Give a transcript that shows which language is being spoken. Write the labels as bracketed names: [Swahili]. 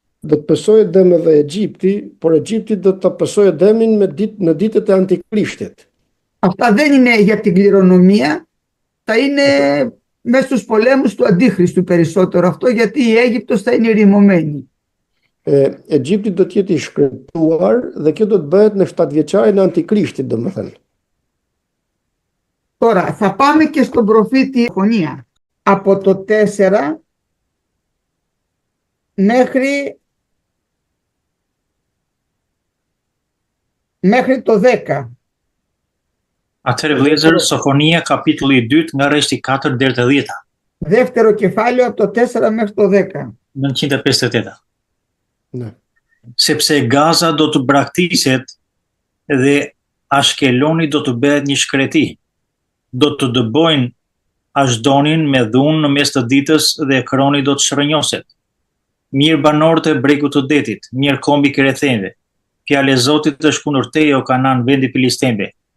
[Albanian] Do të pësojë dëm edhe Egjipti, por Egjipti do të pësojë dëmin në ditët e Antikrishtit. [Greek] Αυτά δεν είναι για την κληρονομία, θα είναι μέσα στους πολέμους του Αντίχριστου περισσότερο αυτό, γιατί η Αίγυπτος θα είναι ρημωμένη. [Albanian] Egjipti do të jetë i shkretuar dhe kjo do të bëhet në 7-vjeçarin e Antikrishtit, domethënë. [Greek] Τώρα θα πάμε και στον προφήτη Σοφονία. Από το 4 μέχρι το 10. [Albanian] Atëherë vëllezër, Sofonia kapitulli 2 nga rreshti 4 deri te 10. [Greek] Δεύτερο κεφάλαιο από το 4 μέχρι το 10. 958. Ναι. [Albanian] Sepse Gaza do të braktiset dhe Ashkeloni do të bëhet një shkreti. Do të dëbojnë Ashdonin me dhunë në mes të ditës dhe Ekroni do të shërënjoset. Mirë banorët e bregut të detit, mirë kombi krethenve. Fjala e Zotit është kundër teje o Kanan, vendi filistemve.